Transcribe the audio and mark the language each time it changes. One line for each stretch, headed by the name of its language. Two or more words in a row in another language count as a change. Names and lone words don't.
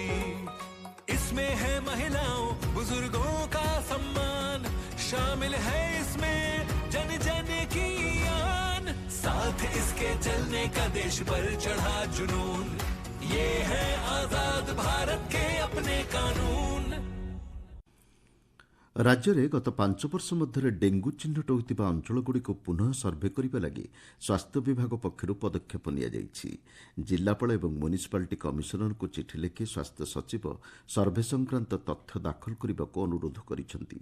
Hindi: इसमें है महिलाओं बुजुर्गों का सम्मान, शामिल है इसमें जन जन की आन। साथ इसके चलने का देश पर चढ़ा जुनून, ये है आजाद भारत के अपने कानून।
Odia: ରାଜ୍ୟରେ ଗତ 5 ବର୍ଷ ମଧ୍ୟରେ ଡେଙ୍ଗୁ ଚିହ୍ନଟ ହୋଇଥିବା ଅଞ୍ଚଳଗୁଡ଼ିକୁ ପୁନଃ ସର୍ଭେ କରିବା ଲାଗି ସ୍ୱାସ୍ଥ୍ୟ ବିଭାଗ ପକ୍ଷରୁ ପଦକ୍ଷେପ ନିଆଯାଇଛି। ଜିଲ୍ଲାପାଳ ଏବଂ ମ୍ୟୁନିସିପାଲିଟି କମିଶନରଙ୍କୁ ଚିଠି ଲେଖି ସ୍ୱାସ୍ଥ୍ୟ ସଚିବ ସର୍ଭେ ସଂକ୍ରାନ୍ତ ତଥ୍ୟ ଦାଖଲ କରିବାକୁ ଅନୁରୋଧ କରିଛନ୍ତି।